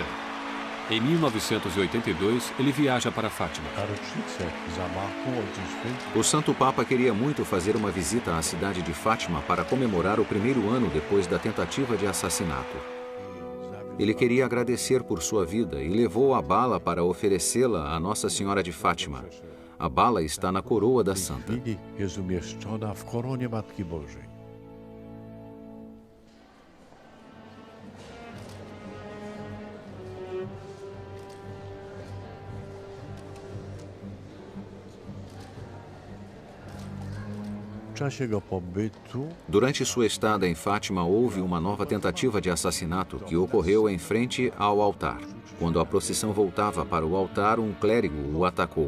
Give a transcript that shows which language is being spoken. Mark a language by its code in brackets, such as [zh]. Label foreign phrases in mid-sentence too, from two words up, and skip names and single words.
[pt] Em 1982, ele viaja para Fátima. [pl] Na rocznicę zamachu Ojciec Święty [pt] O Santo Papa queria muito fazer uma visita à cidade de Fátima para comemorar o primeiro ano depois da tentativa de assassinato. Ele queria agradecer por sua vida e levou a bala para oferecê-la à Nossa Senhora de Fátima. A bala está na coroa da santa. [pl] jest umieszczona w koronie Matki Bożej. W czasie jego pobytu [pt] Durante sua estada em Fátima, houve uma nova tentativa de assassinato que ocorreu em frente ao altar. Quando a procissão voltava para o altar, um clérigo o atacou.